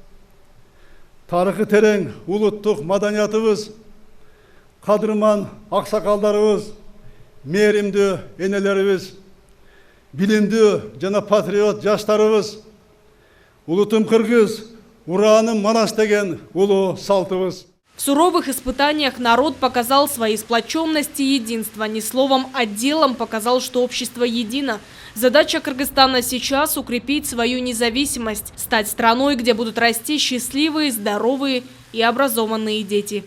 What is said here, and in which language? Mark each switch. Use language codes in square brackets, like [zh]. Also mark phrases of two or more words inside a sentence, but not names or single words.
[ky] Тарыхы терең улуттук маданиятыбыз, кадырман аксакалдарыбыз, мээримдүү энелерибиз, билимдүү жана патриот жаштарыбыз, улутум кыргыз, ураным манас деген улуу салтыбыз. [ru] В суровых испытаниях народ показал свои сплоченность и единство. Не словом, а делом показал, что общество едино. Задача Кыргызстана сейчас – укрепить свою независимость, стать страной, где будут расти счастливые, здоровые и образованные дети.